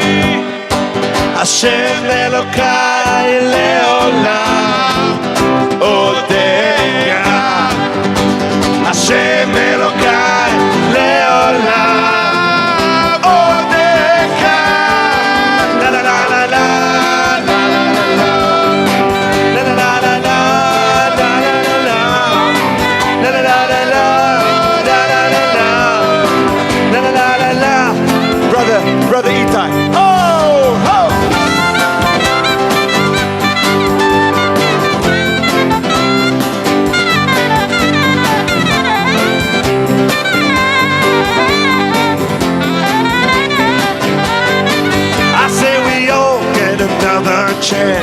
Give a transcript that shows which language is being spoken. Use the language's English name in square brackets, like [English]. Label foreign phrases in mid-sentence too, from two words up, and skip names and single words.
[Hebrew] השם אלוקי לעולם אודך. השם אלוקי לעולם אודך. La la la la la. [English] Brother Itai. Oh, ho! I say we all get another chance.